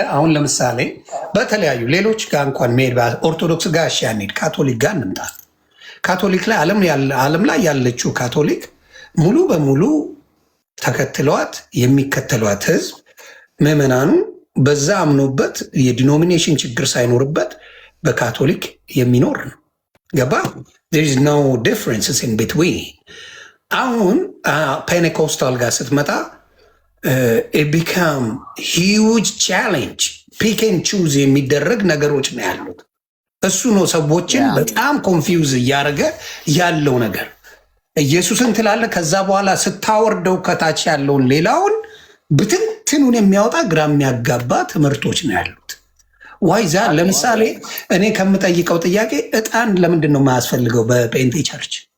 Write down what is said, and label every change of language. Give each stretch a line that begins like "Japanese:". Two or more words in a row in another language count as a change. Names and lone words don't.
Amharic: አሁን ለምሳሌ በተለያዩ ሌሎች ጋር እንኳን መሄድ ኦርቶዶክስ ጋር እሺ አንሄድ፣ ካቶሊክ ጋር እንምጣ። ካቶሊክ ላይ ዓለም ላይ ያለችው ካቶሊክ ሙሉ በሙሉ ተከትለዋት የሚከተሏት ህዝብ ምዕመናኑ በዛ አምኖበት የዲኖሚኔሽን ችግር ሳይኖርበት በካቶሊክ የሚኖር ነው። ገባ?
English: there is no differences in between።
Amharic: አሁን ፔንቴኮስታል ጋር ስትመጣ
English: it become huge challenge pick and choose
Amharic: የሚደረግ ነገሮች ነው ያሉት። እሱ ነው ሰዎችን በጣም ኮንፊውዝ እያደረገ ያለው ነገር። ኢየሱስን ትላለ፣ ከዛ በኋላ ስታወርደው ከታች ያለውን ሌላውን ብትንትኑን የሚያወጣ ግራ የሚያጋባ ትምህርቶች ነው ያሉት። ዋይዛ ለምሳሌ እኔ ከምጠይቀው ጥያቄ ዕጣን ለምንድን ነው የማያስፈልገው በጴንጤ ቸርች?